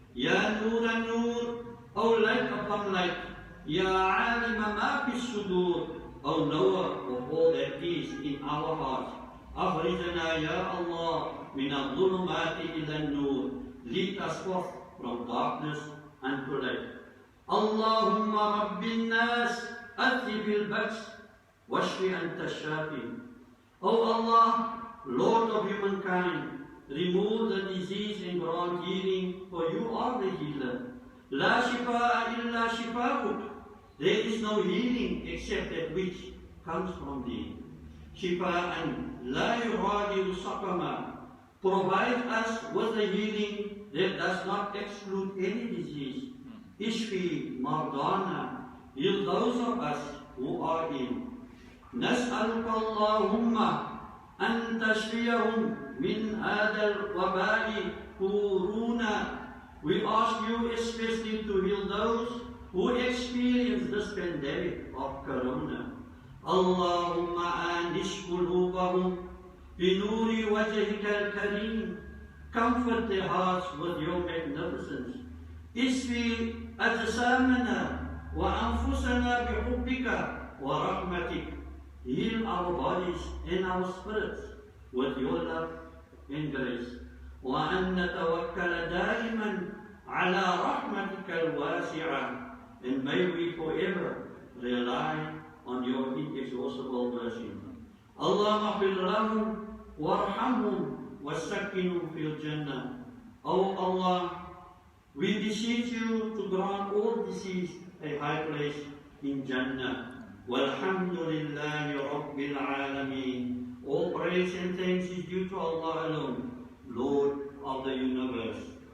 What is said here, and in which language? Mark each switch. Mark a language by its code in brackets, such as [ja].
[ar] يَا نُورَ النُّورِ. [en] O light upon light. [ar] يَا عَالِمَ مَا فِي الصُّدُورِ. [en] O knower of all that is in our hearts. [ar] أَخْرِجْنَا يَا اللَّهِ مِنَ الظُّلُمَاتِ إِلَى النُّورِ. [en] Lead us forth from darkness unto light. [ar] اللهم رب الناس أذهب البأس واشف أنت الشافي. [en] O Allah, Lord of humankind, remove the disease and grant healing, for you are the healer. [ar] La shifaa illa shifaa'uk. [en] There is no healing except that which comes from thee. [ar] Shifaa'an la yughadiru saqama. [en] Provide us with a healing that does not exclude any disease. [ar] Ishfi mardana. [en] Heal those of us who are ill. [ar] نسألك اللهم أن تشفيهم من هذا الوباء كورونا. [en] We ask you especially to heal those who experience this pandemic of corona. [ar] اللهم آنش قلوبهم بنور وجهك الكريم. [en] Comfort their hearts with your magnificence. [ar] اشفي أجسامنا وأنفسنا بحبك ورحمتك. [en] Heal our bodies and our spirits with your love and grace. [ar] وأن نتوكل دائما على رحمتك الواسعة. [en] And may we forever rely on your inexhaustible mercy. [ar] اللهم اغفر لهم وارحمهم وسكنهم في الجنة. [en] O Allah, we beseech you to grant all deceased a high place in Jannah. [ar] Walhamdulillahi Rabbil Alameen. [en] All praise and thanks is due to Allah alone, Lord of the universe.